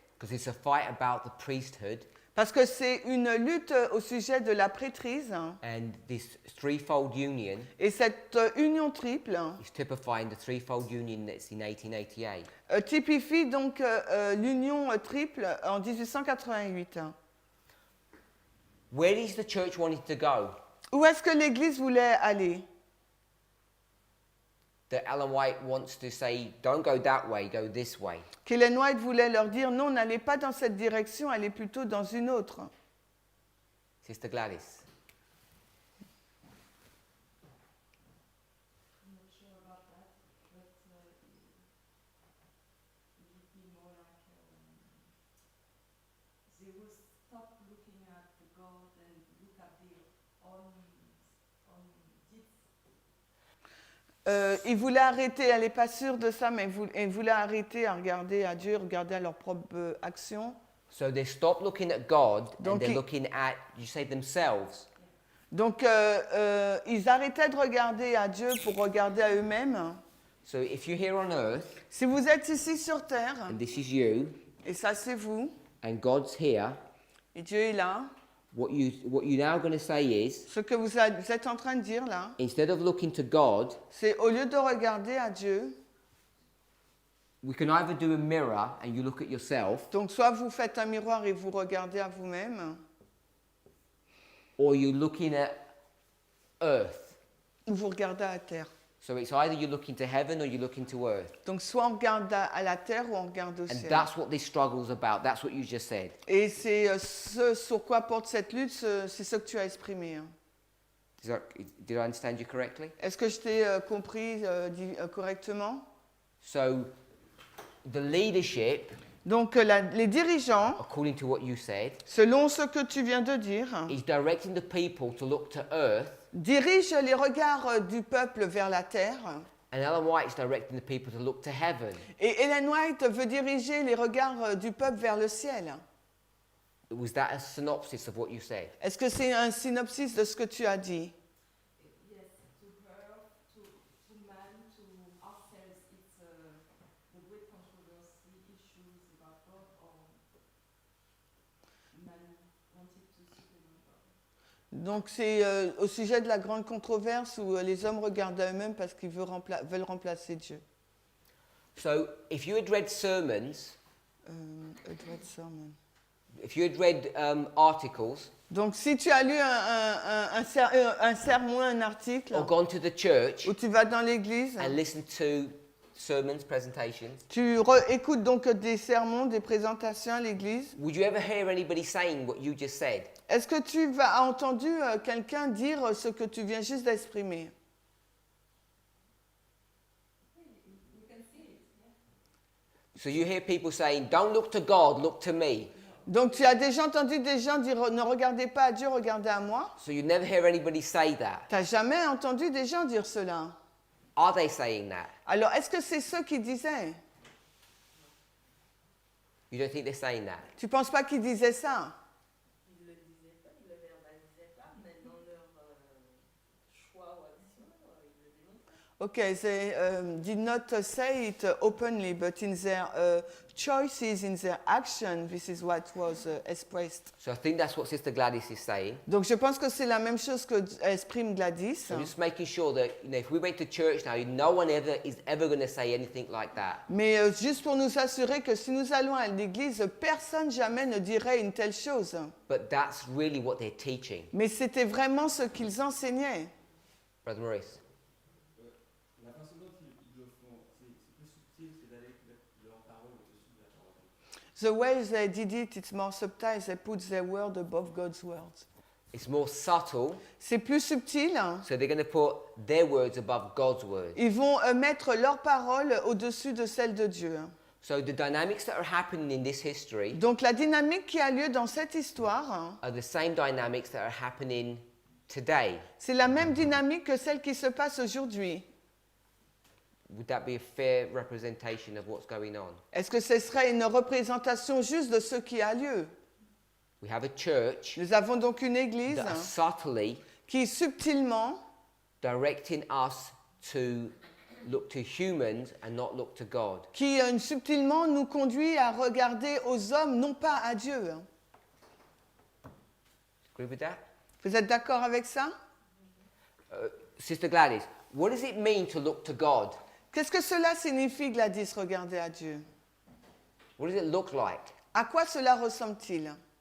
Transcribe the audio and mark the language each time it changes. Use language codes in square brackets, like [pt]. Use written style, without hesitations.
[en] because it's a fight about the priesthood [fr] parce que c'est une lutte au sujet de la prêtrise. [en] and this threefold union [fr] Et cette union triple [en] is typifying the threefold union that's in 1888. [fr] typifie donc l'union triple en 1888. [en] Where is the church wanting to go? [fr] Où est-ce que l'Église voulait aller? [en] That Ellen White wants to say, don't go that way, go this way. [fr] Qu'Ellen White voulait leur dire non, n'allez pas dans cette direction, allez plutôt dans une autre. [en] Sister Gladys. I'm not sure about that, but it would be more like they will stop looking at the God and look at their own deeds. [fr] Ils voulaient arrêter, elle n'est pas sûre de ça, mais ils voulaient arrêter à regarder à Dieu, regarder à leurs propres actions. [en] So they stop looking at God [fr] Donc [en] and they're [fr] ils- [en] looking at, you say, themselves. [fr] Donc ils arrêtaient de regarder à Dieu pour regarder à eux-mêmes. [en] So if you're here on earth, [fr] Si vous êtes ici sur terre, [en] and this is you, [fr] et ça c'est vous, [en] and God's here, [fr] et Dieu est là, [en] what you're now going to say is, [fr] ce que vous êtes en train de dire là, [en] instead of looking to God, [fr] c'est au lieu de regarder à Dieu, [en] we can either do a mirror and you look at yourself, [fr] donc soit vous faites un miroir et vous regardez à vous-même, [en] or you're looking at earth. [fr] ou vous regardez à la terre. [en] So it's either you're looking to heaven or you're looking to earth. [fr] Donc soit on regarde à la terre ou on regarde au [en] And [fr] ciel. [en] that's what this struggle's about. That's what you just said. [fr] Et c'est ce sur quoi porte cette lutte, c'est ce que tu as exprimé. hein. [en] Did I understand you correctly? [fr] Est-ce que je t'ai compris correctement? [en] So the leadership, [fr] Donc les dirigeants, [en] according to what you said, [fr] selon ce que tu viens de dire, [en] is directing the people to look to earth, [fr] dirigent les regards du peuple vers la terre. [en] and Ellen White is directing the people to look to heaven. [fr] Et Ellen White veut diriger les regards du peuple vers le ciel. [en] Was that a synopsis of what you said? [fr] Est-ce que c'est un synopsis de ce que tu as dit? [en] Yes, to her, to man, to ourselves, it's the great controversy issues about God or man wanted to supplement God. [fr] Donc c'est au sujet de la grande controverse où les hommes regardent à eux-mêmes parce qu'ils veulent remplacer Dieu. [en] So if you had read sermons, Edward Sermon. if you had read articles, [fr] Donc si tu as lu un sermon, un article, [en] or gone to the church [fr] où tu vas dans l'église [en] and listened to sermons, presentations, [fr] Tu écoutes donc des sermons, des présentations à l'église. [en] would you ever hear anybody saying what you just said? [fr] Est-ce que tu as entendu quelqu'un dire ce que tu viens juste d'exprimer? [en] We can see it, yeah. So you hear people saying, don't look to God, look to me. [fr] Donc tu as déjà entendu des gens dire ne regardez pas à Dieu, regardez à moi. [en] So you never hear anybody say that. [fr] Tu n'as jamais entendu des gens dire cela. [en] Are they saying that? [fr] Alors est-ce que c'est ceux qui disaient? [en] You don't think they're saying that? [fr] Tu ne penses pas qu'ils disaient ça? Ils ne le disaient pas, ils ne le verbalisaient pas, mais dans leur choix ou action, ils le démontraient. [en] Okay, they did not say it openly, but in their choices, in their action, this is what was expressed. So I think that's what Sister Gladys is saying. [fr] Donc je pense que c'est la même chose que exprime Gladys. [en] So just making sure that, if we went to church now, no one is ever going to say anything like that. [fr] Mais juste pour nous assurer que si nous allons à l'église, personne jamais ne dirait une telle chose. [en] But that's really what they're teaching. [fr] Mais c'était vraiment ce qu'ils enseignaient. [en] Brother Maurice. [fr] La façon dont ils le font, c'est plus subtil, c'est d'aller mettre leur parole au-dessus de la parole. [en] The way they did it, it's more subtle. They put their word above God's words. It's more subtle, [fr] C'est plus subtil. [en] so they're going to put their words above God's words. [fr] Ils vont mettre leurs paroles au-dessus de celles de Dieu. [en] So the dynamics that are happening in this history [fr] Donc la dynamique qui a lieu dans cette histoire, [en] are the same dynamics that are happening today. [fr] c'est la même dynamique que celle qui se passe aujourd'hui. [en] Would that be a fair representation of what's going on? [fr] Est-ce que ce serait une représentation juste de ce qui a lieu? [en] We have a church [fr] Nous avons donc une église [en] that are subtly [fr] qui subtilement [en] directing us to look to humans and not look to God. [fr] qui subtilement nous conduit à regarder aux hommes, non pas à Dieu. [en] Agree with that? [fr] Vous êtes d'accord avec ça? [en] Sister Gladys, what does it mean to look to God? [fr] Qu'est-ce que cela signifie, Gladys, regarder à Dieu? [en] What does it look like? [fr] À quoi cela ressemble-t-il?